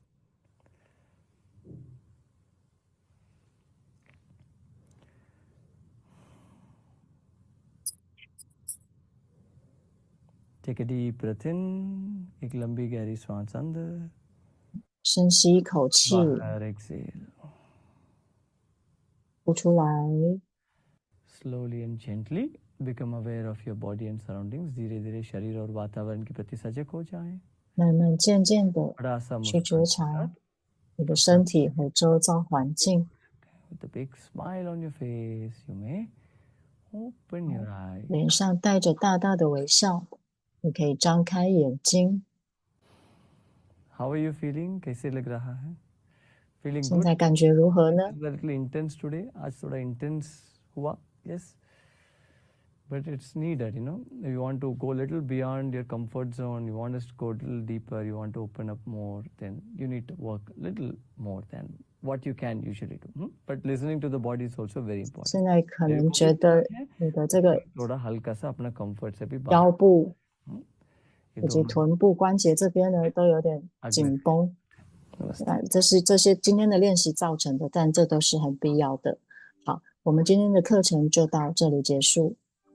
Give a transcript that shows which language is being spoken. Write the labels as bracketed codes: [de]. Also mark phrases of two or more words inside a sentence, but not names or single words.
[en] Take a deep breath in. [hi] एक लंबी गहरी सांस अंदर. [zh] 深吸一口气， [hi] बाहर exhale. [zh] 呼出来， [en] Slowly and gently become aware of your body and surroundings. [hi] धीरे-धीरे शरीर और वातावरण के प्रति सजग हो जाएं. [zh] 慢慢渐渐的 [hi] बड़ा सा [zh] 去觉 [hi] मुस्कुराहट [zh] 察你的身体和周遭环境。 [en] with a big smile on your face. You may open your eyes. [zh] 脸上带着大大的微笑，你可以张开眼睛。 [en] How are you feeling? [hi] कैसे लग रहा है? [en] Feeling [zh] 现 [en] good? [zh] 在感觉如何呢？ [en] It's a little intense today. [hi] आज थोड़ा intense हुआ. [en] Yes. But it's needed, you know. If you want to go a little beyond your comfort zone, you want us to go a little deeper, you want to open up more, then you need to work a little more than what you can usually do. But listening to the body is also very important. [zh] 现在可 [hi] मेरे [zh] 能 [hi] को [zh] 觉 [hi] भी [zh] 得 [hi] जरूरत है [zh] 你的这个 [hi] थोड़ा हल्का सा अपना comfort से भी [zh] 腰 [hi] बाहर [zh] 部 [hi] ये [zh] 以及 [hi] दोनों [zh] 臀部关节这边呢都有点紧绷。 [hi] नमस्ते [zh] 这是这些今天的练习造成的，但这都是很必要的。好，我们今天的课程就到这里结束。